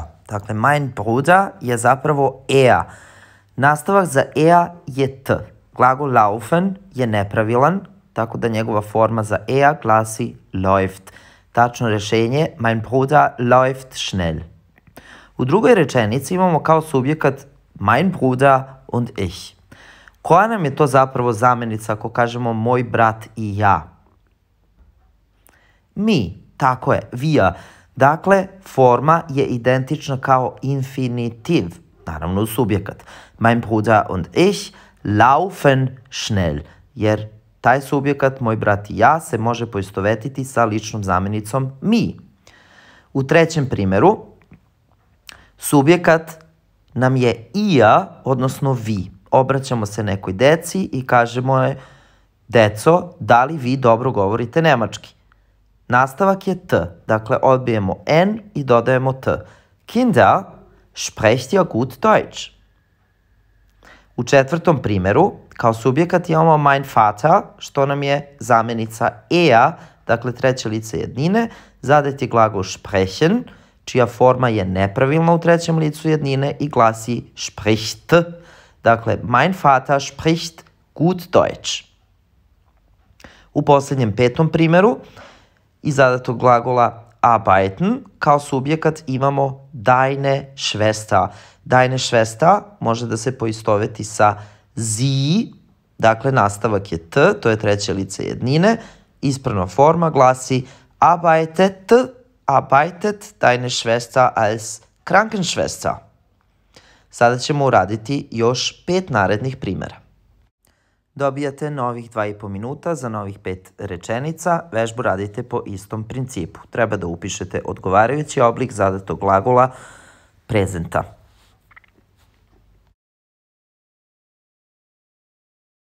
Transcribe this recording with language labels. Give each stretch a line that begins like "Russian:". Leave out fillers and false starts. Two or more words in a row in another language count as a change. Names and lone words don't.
Serbian: Dakle,
German: mein Bruder
Serbian: je zapravo er. Nastavak za er je t. Glagol laufen je nepravilan, tako da njegova forma za er glasi läuft. Tačno rešenje,
German: mein Bruder läuft schnell.
Serbian: U drugoj rečenici imamo kao subjekat
German: mein Bruder und ich.
Serbian: Koja nam je to zapravo zamenica ako kažemo moj brat i ja? Mi, tako je, wir. Dakle, forma je identična kao infinitiv, naravno subjekat.
German: Mein Bruder und ich laufen schnell,
Serbian: jer taj subjekat, moj brat i ja, se može poistovetiti sa ličnom zamenicom mi. U trećem primjeru, subjekat nam je ihr, odnosno vi. Obraćamo se nekoj deci i kažemo je, deco, da li vi dobro govorite nemački? Nastavak je t, dakle odbijemo n i dodajemo t.
German: Kinder, sprecht ihr gut Deutsch?
Serbian: U četvrtom primjeru, kao subjekat imamo
German: mein Vater,
Serbian: što nam je zamenica er, dakle treće lice jednine, zadet je glagol sprechen, čija forma je nepravilna u trećem licu jednine i glasi spricht. Dakle,
German: mein Vater spricht gut Deutsch.
Serbian: U posljednjem petom primjeru, iz zadatog glagola arbeiten, kao subjekat imamo
German: deine Schwester. Deine Schwester
Serbian: može da se poistoveti sa sie, dakle nastavak je t, to je treće lice jednine, ispravna forma glasi
German: arbeitet deine Schwester als Krankenschwester.
Serbian: Sada ćemo uraditi još 5 narednih primjera. Dobijate novih 2,5 minuta za novih 5 rečenica. Vežbu radite po istom principu. Treba da upišete odgovarajući oblik zadatog glagola prezenta.